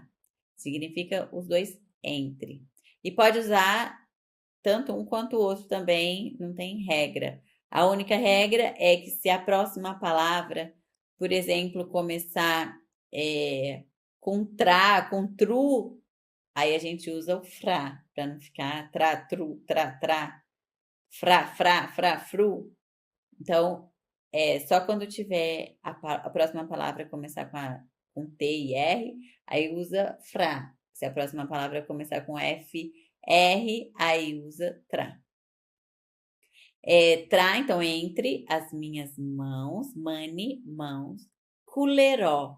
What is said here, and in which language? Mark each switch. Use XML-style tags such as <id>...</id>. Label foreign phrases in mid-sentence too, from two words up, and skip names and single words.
<pt>Significa os dois entre. E pode usar tanto um quanto o outro também, não tem regra. A única regra é que se a próxima palavra, por exemplo, começar com tra, com tru, aí a gente usa o fra, para não ficar tra, tru, tra, fra, fru. Então, só quando tiver a próxima palavra começar com T e R, aí usa fra. Se a próxima palavra começar com F, R, aí usa tra. Tra, então, entre as minhas mãos, mani, mãos, culerò.</pt>